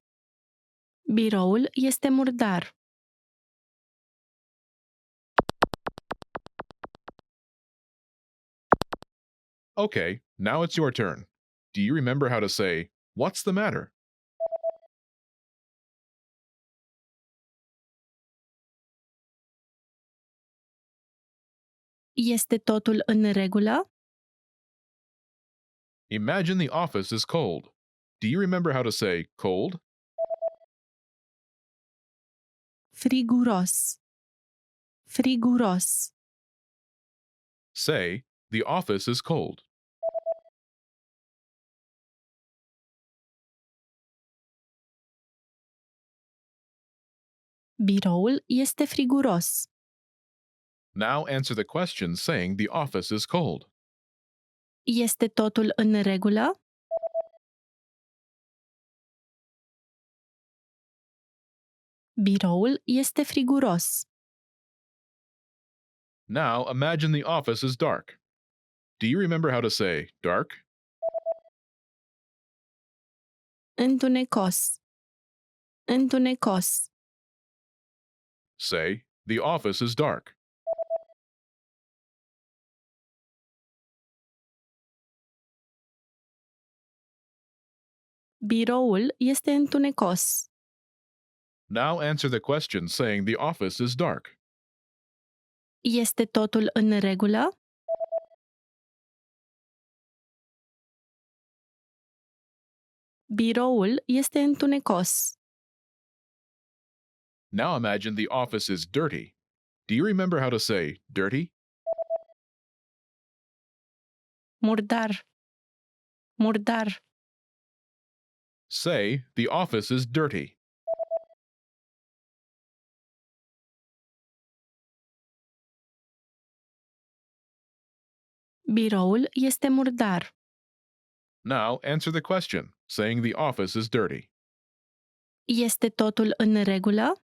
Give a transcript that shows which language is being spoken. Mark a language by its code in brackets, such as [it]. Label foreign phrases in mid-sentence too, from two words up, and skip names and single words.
[ro] Biroul este murdar. [en] Okay, now it's your turn. Do you remember how to say, "What's the matter?" [ro] Este totul în regulă? [en] Imagine the office is cold. Do you remember how to say cold? [ro] Friguros. Friguros. [en] Say, the office is cold. [ro] Biroul este friguros. [en] Now answer the question saying the office is cold. [ro] Este totul în regulă? Biroul este friguros. [en] Now imagine the office is dark. Do you remember how to say dark? [ro] Întunecos. Întunecos. [en] Say, the office is dark. [ro] Biroul este întunecos. [en] Now answer the question saying the office is dark. [ro] Este totul în regulă? Biroul este întunecos. [en] Now imagine the office is dirty. Do you remember how to say dirty? [ro] Murdar. Murdar. [en] Say, the office is dirty. [ro] Biroul este murdar. [en] Now answer the question saying the office is dirty. [ro] Este totul în regulă?